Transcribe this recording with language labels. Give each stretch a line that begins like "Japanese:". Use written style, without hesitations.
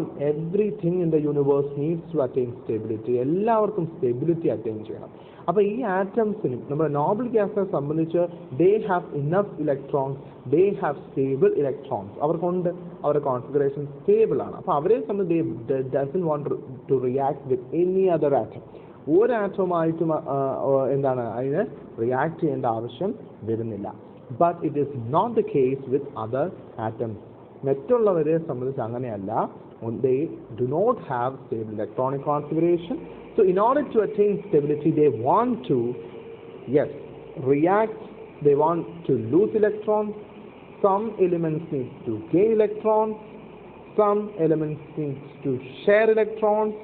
English: everything in the universe needs to attain stability.
Malayalam: എല്ലാവർക്കും stability attain ചെയ്യണം. അപ്പോൾ ഈ ആറ്റംസിനും നമ്മുടെ നോബിൾ ഗ്യാസിനെ സംബന്ധിച്ച്
English: they have enough electrons, they have stable electrons.
Malayalam: അവർക്കുണ്ട്, അവരുടെ കോൺഫിഗറേഷൻ സ്റ്റേബിൾ ആണ്. അപ്പോൾ അവരെ സംബന്ധിച്ച്
English: they doesn't want to react with any other atom.
Malayalam: ഒരു ആറ്റവുമായിട്ടും എന്താണ് അതിന് റിയാക്ട് ചെയ്യേണ്ട ആവശ്യം വരുന്നില്ല.
English: But it is not the case with other atoms.
Malayalam: മറ്റുള്ളവരെ സംബന്ധിച്ച് അങ്ങനെയല്ല.
English: They do not have stable electronic configuration. So in order to attain stability, they want to, yes, react. They want to lose electrons. Some elements need to gain electrons. Some elements need to share electrons.